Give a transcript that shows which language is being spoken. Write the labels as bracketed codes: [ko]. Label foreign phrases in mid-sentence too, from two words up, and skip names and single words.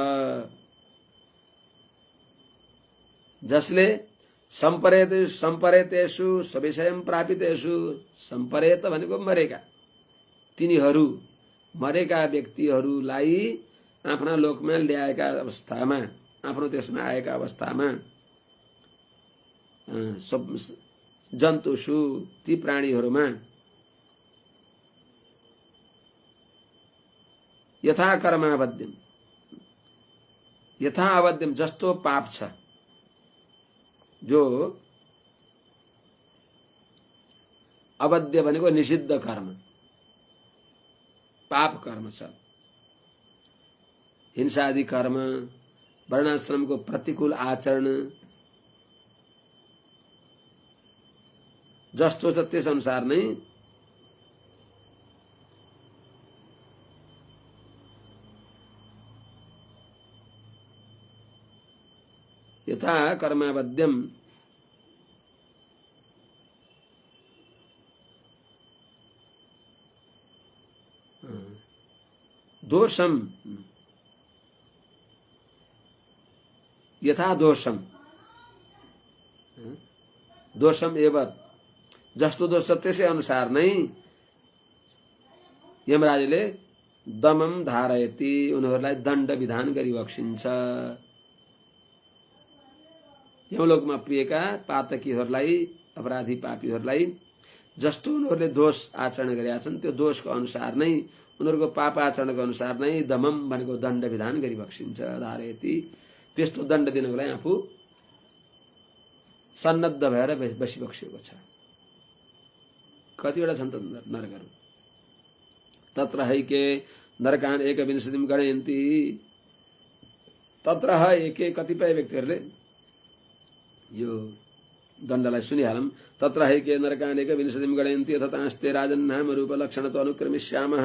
[ne] जसले [sa] सम्परेतेषु सविषयं प्रापितेषु, [ne] सम्परेत भनेको मरेका, तिनीहरू मरेका व्यक्तिहरूलाई आफ्ना लोकमा ल्याएका अवस्थामा, आफ्नो देशमा आएका अवस्थामा, जन्तुषु ती प्राणीहरूमा [sa] यथा कर्मावध्यम, यथा अवध्यम [ne] जस्तो पाप छ, जो अवध्य भनेको निषिद्ध कर्म, पाप कर्म छ, हिंसादि कर्म, वर्णाश्रमको प्रतिकूल आचरण जस्तो छ त्यस अनुसार नै [sa] यथा कर्मावध्यम दोषम, यथा दोषम, दोषम एवं [ne] जस्तो दोष त्यसै अनुसार नै यमराजले [sa] दमम धारयति, [ne] उनीहरूलाई दण्ड विधान गरिबक्सिन्छ। यमलोकमा पुगेका पातकीहरूलाई, अपराधी पापीहरूलाई जस्तो उनीहरूले दोष आचरण गरेका छन्, त्यो दोषको अनुसार नै, उनीहरूको पाप आचरणको अनुसार नै दमम भनेको दण्ड विधान गरिबक्सिन्छ। धारयति, त्यस्तो दण्ड दिनको लागि आफू सन्नद्ध भएर बसिबक्सिएको छ। कतिवटा छन् त नरकहरू? [sa] तत्र हैके नरकान एकविंशतिम गणयन्ति, तत्र एके [ne] कतिपय व्यक्तिहरूले यो दण्डलाई सुनिहालौं। [sa] तत्र हैके नरकान एकविंशतिम गणयन्ति तथास्ते राजन् नाम रूप लक्षणतो अनुक्रमिष्यामः।